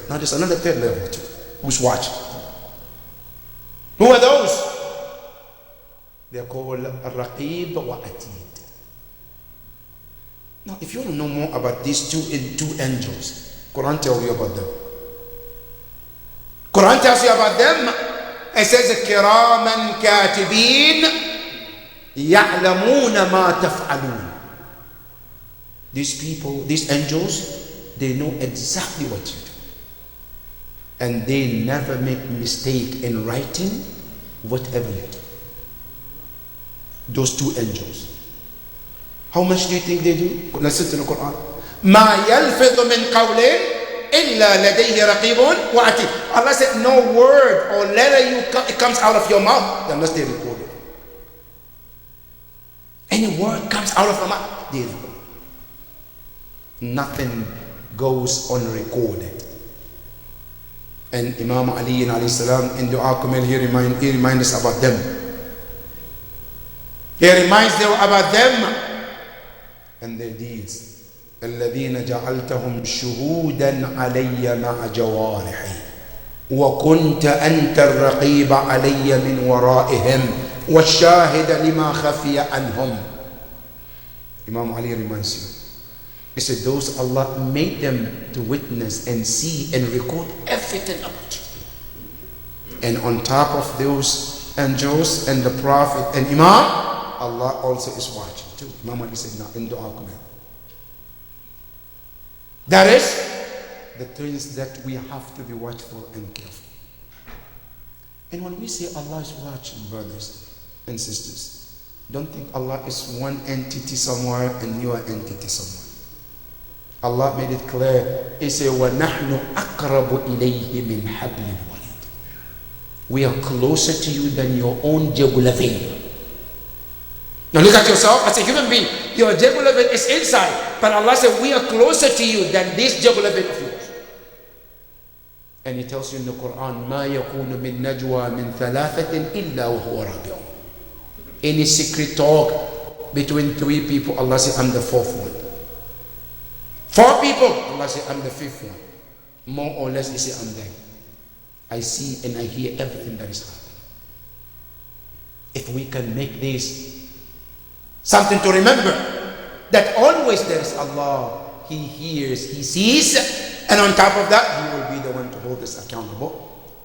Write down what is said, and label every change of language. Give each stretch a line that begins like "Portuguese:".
English: Now there's another third level too, who's watching. Who are those? They are called Raqib wa Atid. Now, if you want to know more about these two angels, Quran tells you about them. Quran tells you about them. It says,
Arabic: كِرَامًا كَاتِبِينَ يَعْلَمُونَ مَا تَفْعَلُونَ.
English: These people, these angels, they know exactly what you do. And they never make mistake in writing whatever you do. Those two angels. How much do you think they do? Listen to the Quran.
Arabic: مَا يَلْفِظُ مِنْ قَوْلٍ إِلَّا لَدَيْهِ رَقِيبٌ وَعَتِيدٌ.
English: Allah said, no word or letter it comes out of your mouth unless they record it. Any word comes out of your mouth, they record it. Nothing goes unrecorded. And Imam Ali alayhi salam in Dua Kamil, he reminds us about them. He reminds them about them and their deeds.
Arabic: الذين جعلتهم شهودا علي مع جوارحي وكنت أنت الرقيب علي من ورائهم والشاهد لما خفي عنهم.
English: Imam Ali reminds you. He said, those Allah made them to witness and see and record everything about you. And on top of those angels and the Prophet and Imam, Allah also is watching too. Imam Ali said, no, in Dua Kamil. That is the things that we have to be watchful and careful. And when we say Allah is watching, brothers and sisters, don't think Allah is one entity somewhere and you are entity somewhere. Allah made it clear. He said,
Arabic: وَنَحْنُ أَقْرَبُ إِلَيْهِ مِنْ حَبْلِ الْوَرِيدِ.
English: We are closer to you than your own jugular vein. Now look at yourself as a human being. Your jugular vein is inside. But Allah said, we are closer to you than this jugular vein of yours. And He tells you in the Quran,
Arabic: مَا يَكُونُ مِن نَجْوَى مِن ثَلَاثَةٍ إِلَّا وَهُوَ رَابِعُهُمْ.
English: Any secret talk between three people, Allah said, I'm the fourth one. Four people, Allah said, I'm the fifth one. More or less, He said, I'm there. I see and I hear everything that is happening. If we can make this something to remember, that always there is Allah, He hears, He sees, and on top of that, He will be the one to hold us accountable.